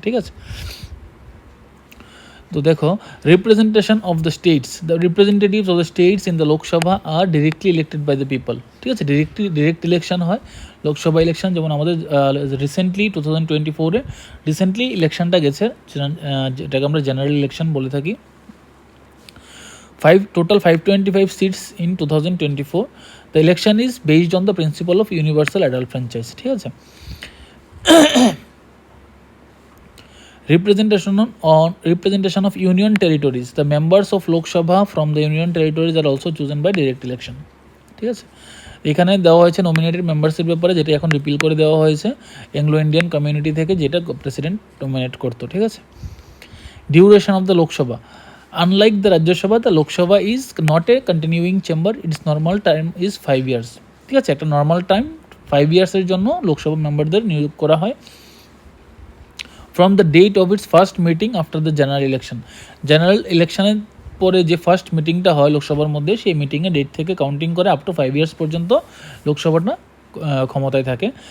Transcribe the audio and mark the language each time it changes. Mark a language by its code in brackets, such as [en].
[en] ঠিক আছে, তো দেখো representation of the states, the representatives of the states in the Lok Sabha আর directly elected by the people. [bn] ঠিক আছে, ডিরেক্ট ইলেকশন হয় লোকসভা ইলেকশন, যেমন আমাদের রিসেন্টলি 2024-এ রিসেন্টলি ইলেকশনটা গেছে, যেটাকে আমরা জেনারেল ইলেকশন বলে থাকি। [en] Total 525 seats in 2024. The election is based on the principle of universal adult franchise. ঠিক আছে, representation of union territories. The members of Lok Sabha from the union territories are also chosen by direct election. [bn] ঠিক আছে, এখানে দেওয়া হয়েছে nominated membership ব্যাপারে, যেটা এখন রিপিল করে দেওয়া হয়েছে অ্যাংলো ইন্ডিয়ান কমিউনিটি থেকে, যেটা প্রেসিডেন্ট নমিনেট করতো। [en] ঠিক আছে, duration of the Lok Sabha, unlike the Rajya Sabha, the Lok Sabha is not a continuing chamber. Its normal time is 5 years. [bn] ঠিক আছে, একটা নর্মাল টাইম 5 ইয়ার্সের জন্য লোকসভা মেম্বারদের নিয়োগ করা হয়। [en] from the date of its first meeting after the general election, [bn] general ইলেকশনের পরে যে ফার্স্ট মিটিংটা হয় লোকসভার মধ্যে, সেই মিটিংয়ের ডেট থেকে কাউন্টিং করে আপ টু 5 ইয়ার্স পর্যন্ত লোকসভাটা ক্ষমতায় থাকে।